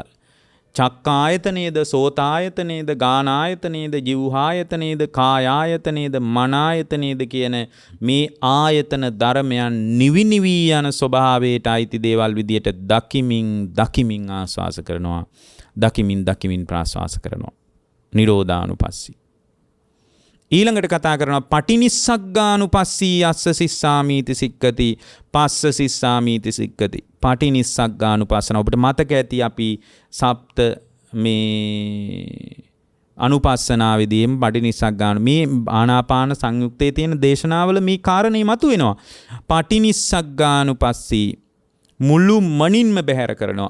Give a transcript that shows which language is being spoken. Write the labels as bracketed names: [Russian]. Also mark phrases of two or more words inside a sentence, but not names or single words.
[Sinhala] චක්කායතනේද, සෝතායතනේද, ගානායතනේද, ජීවහායතනේද, කායායතනේද, මනායතනේද කියන මේ ආයතන ධර්මයන් නිවිනිවී යන ස්වභාවයට අයිති දේවල් විදියට දකිමින් ආස්වාස කරනවා. දකිමින් ප්‍රාස්වාස කරනවා. නිරෝධානුපස්සී. ඊළඟට කතා කරනවා [Pali] පටිනිස්සග්ගානුපස්සී අස්ස සිස්සාමීති සික්කති පස්ස සිස්සාමීති සික්කති. [Sinhala] පටිනිස්සග්ගානුපස්සන ඔබට මතක ඇති අපි සප්ත මේ අනුපස්සනාවේදීම පටිනිස්සග්ගාන මේ ආනාපාන සංයුක්තයේ තියෙන දේශනාවල මේ කාරණේ මතුවෙනවා. පටිනිස්සග්ගානුපස්සී මුළු මනින්ම බැහැර කරනවා.